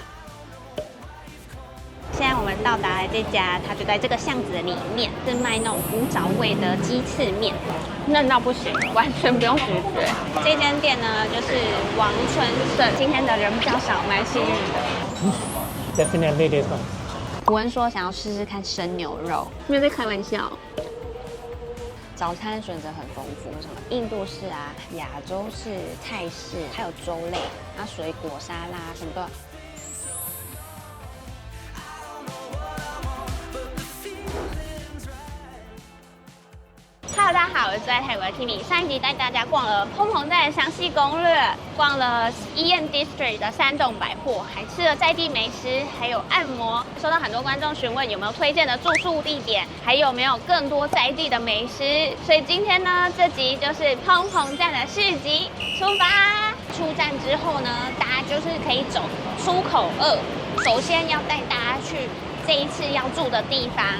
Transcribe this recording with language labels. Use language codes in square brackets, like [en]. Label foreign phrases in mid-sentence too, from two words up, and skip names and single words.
[zh] 現在我們到達了這家，它就在這個巷子裡面，是賣那種古早味的雞翅麵，嫩到不行，完全不用咀嚼。這間店呢，就是王春盛，今天的人比較少，蠻幸運的。 [en] Definitely this one。 [zh] 古文說想要試試看生牛肉，沒有在開玩笑。早餐選擇很豐富，什么印度式啊、亞洲式、泰式，還有粥類，然後水果沙拉什麼都有。Hello， 大家好，我是在泰國的 Kimi。上一集帶大家逛了澎澎站的詳細攻略，逛了 EM District 的3棟百貨，還吃了在地美食，還有按摩。收到很多觀眾詢問有沒有推薦的住宿地點，還有沒有更多在地的美食。所以今天呢，這集就是澎澎站的市集出發。出站之後呢，大家就是可以走出口2。首先要帶大家去這一次要住的地方。